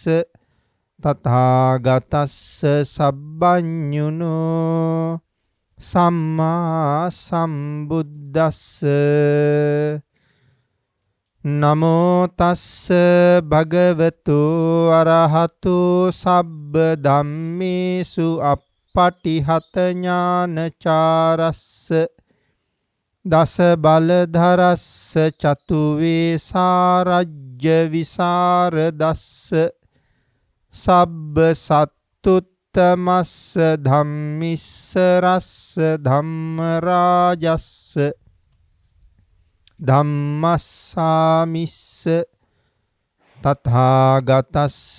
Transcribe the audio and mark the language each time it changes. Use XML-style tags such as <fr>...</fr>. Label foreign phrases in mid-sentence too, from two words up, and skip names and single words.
<pi>තථාගතස්ස සබ්බඤුනෝ සම්මා සම්බුද්දස්ස නමෝ තස්ස භගවතු අරහතු සබ්බ ධම්මේසු අප්පටිහත ඥානචාරස්ස දස බලධරස්ස චතු වේසාරජ්‍ය විසරදස්ස සබ්බ සත්තුත් තමස්ස ධම්මිස්ස රස්ස ධම්ම රාජස්ස ධම්මස්සාමිස්ස තථාගතස්ස</pi>